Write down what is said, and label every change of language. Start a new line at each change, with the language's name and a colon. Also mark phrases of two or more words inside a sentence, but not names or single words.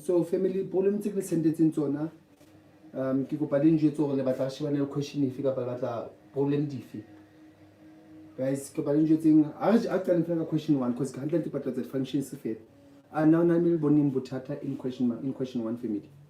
Tswana: So family, problem tse ke sendetseng tsona, ke kopa le njwetse gore le batla re shebane le question efe kapa le batla problem dife. Guys, ke kopa le njwetseng a qala fela ka question 1 because ke handle di patla tsa functions se fela. Now na me le boneng bothata
English: in question 1
Tswana: family.